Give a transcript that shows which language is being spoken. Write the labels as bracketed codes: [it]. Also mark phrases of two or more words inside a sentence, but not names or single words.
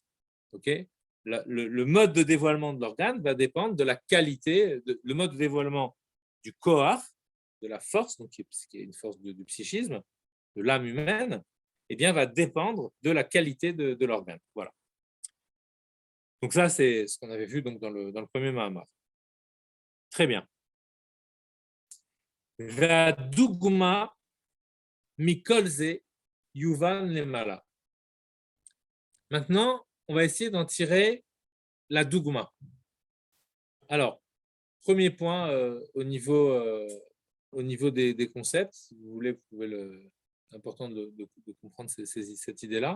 [fr] Okay, le mode de dévoilement de l'organe va dépendre de la qualité, le mode de dévoilement du koach, de la force, donc qui est une force du psychisme, de l'âme humaine, eh bien, va dépendre de la qualité de l'organe. Voilà. Donc ça, c'est ce qu'on avait vu donc, dans le premier Mahamar. Très bien. [he] ודוגמא מכל זה יובן למעלה. [fr] Maintenant, on va essayer d'en tirer la dougma. Alors, premier point au niveau des concepts, si vous voulez, c'est important de comprendre cette idée-là.